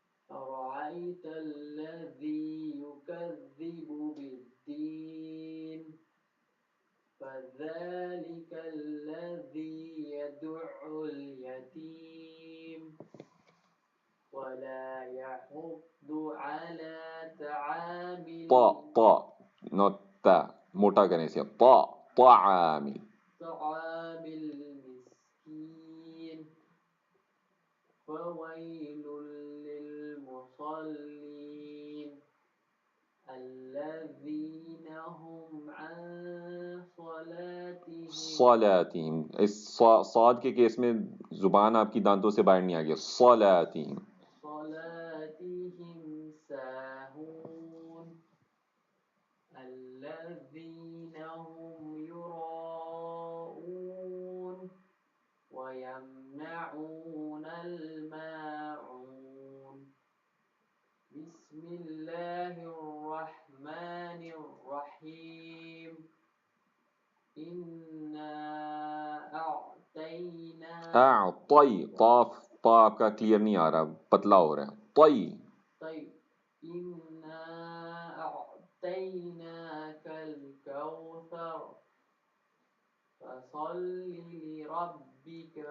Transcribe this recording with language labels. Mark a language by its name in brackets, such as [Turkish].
[Arabic] أرأيت الذي يكذب بالدين فذلك الذي يدع اليتيم ولا يحض على طعام [Urdu] طا نوٹ تا، موٹا کرنے سے طا طعامی. [Arabic] المسكين فويل للمصلين الذين هم عن صلاتهم صلاتہم. [Urdu] اس صاد کے کیس میں زبان آپ کی دانتوں سے باہر نہیں آ گیا. [Arabic] صلاتہم. صلاتهم ساهون الذين هم يراءون ويمنعون الماعون بسم الله الرحمن الرحيم إنا أعطيناك [Urdu] اعطی، قاف طا آپ کا کلیئر نہیں آ رہا، پتلا ہو رہا ہے. طی. [Arabic] طيب إنا أعطيناك الكوثر فصل لربك